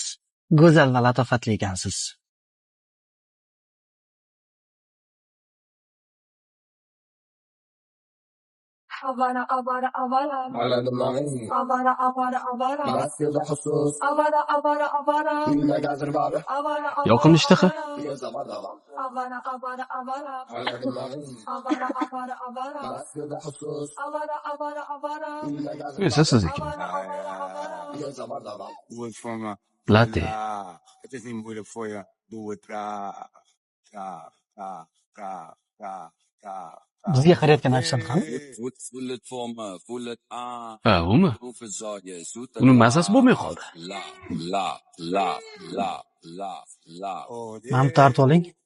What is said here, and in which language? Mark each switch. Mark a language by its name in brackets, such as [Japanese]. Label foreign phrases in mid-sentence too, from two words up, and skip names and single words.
[Uzbek] Go'zal va latofatli ekansiz. [Hindi] आवारा आवारा आवारा [Arabic] على دماغي [Hindi] आवारा आवारा आवारा [Arabic] مركز حسوس [Hindi] आवारा आवारा आवारा [Arabic] ما قادر بعرف [Hindi] avara [Uzbek] Yoqimli ishtaha. [Arabic] يا زبردة [Hindi] आवारा आवारा आवारा [Arabic] على دماغي [Hindi] आवारा आवारा आवारा [Arabic] مركز حسوس [Hindi] आवारा आवारा आवारा [Arabic] ما قادر [Uzbek] Esa sizniki. [Arabic] يا زبردة [English] Do it for me. Latte. I just need to do it for you. Do it. [Uzbek] Bizga qarayotgan akshan ham Ha, umi? Uni mazasi bo'lmay qoldi. Mana tortib oling.